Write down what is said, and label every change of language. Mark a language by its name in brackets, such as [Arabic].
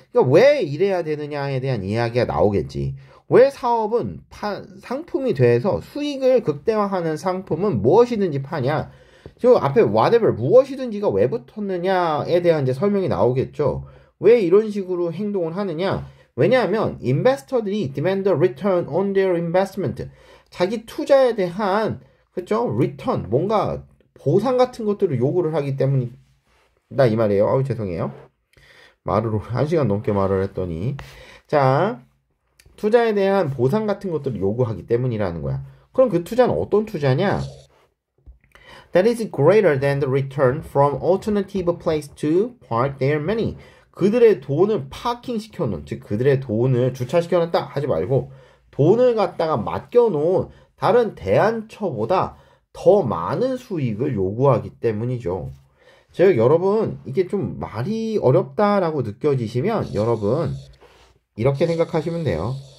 [Korean] 그러니까 왜 이래야 되느냐에 대한 이야기가 나오겠지. 왜 사업은 상품이 돼서 수익을 극대화하는 상품은 무엇이든지 파냐. 저 앞에 whatever, 무엇이든지가 왜 붙었느냐에 대한 이제 설명이 나오겠죠. 왜 이런 식으로 행동을 하느냐. 왜냐하면 인베스터들이 [English] demand a return on their investment. [Korean] 자기 투자에 대한, 그렇죠? return, 뭔가 보상 같은 것들을 요구를 하기 때문이다, 이 말이에요. 아우, 죄송해요. 말을 1시간 넘게 말을 했더니. 자, 투자에 대한 보상 같은 것들을 요구하기 때문이라는 거야. 그럼 그 투자는 어떤 투자냐? [English] That is greater than the return from alternative place to park their money. [Korean] 그들의 돈을 파킹시켜놓은, 즉 그들의 돈을 주차시켜놨다 하지 말고 돈을 갖다가 맡겨놓은 다른 대안처보다 더 많은 수익을 요구하기 때문이죠. 즉 여러분, 이게 좀 말이 어렵다라고 느껴지시면 여러분 이렇게 생각하시면 돼요.